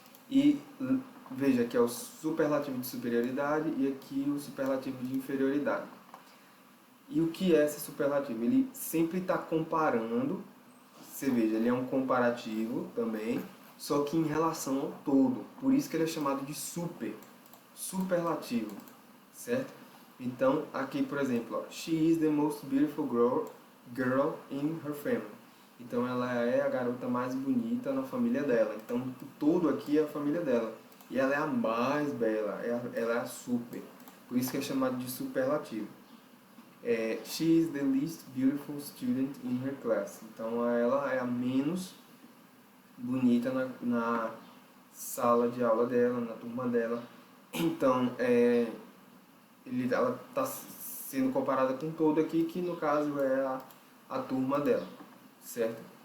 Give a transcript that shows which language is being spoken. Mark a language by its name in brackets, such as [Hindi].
[Portuguese] E veja que é o superlativo de superioridade e aqui o superlativo de inferioridade. E o que é esse superlativo? Ele sempre está comparando, você veja, ele é um comparativo também, só que em relação ao todo. Por isso que ele é chamado de superlativo, certo? Então, aqui, por exemplo, ó, [English] she is the most beautiful girl in her family. [Portuguese] Então, ela é a garota mais bonita na família dela. Então, o todo aqui é a família dela. E ela é a mais bela, ela é a super. Por isso que é chamado de superlativo. [English] She is the least beautiful student in her class. [Portuguese] Então, ela é a menos bonita na sala de aula dela, na turma dela. Então, ela está sendo comparada com todo aqui, que no caso é a turma dela, certo?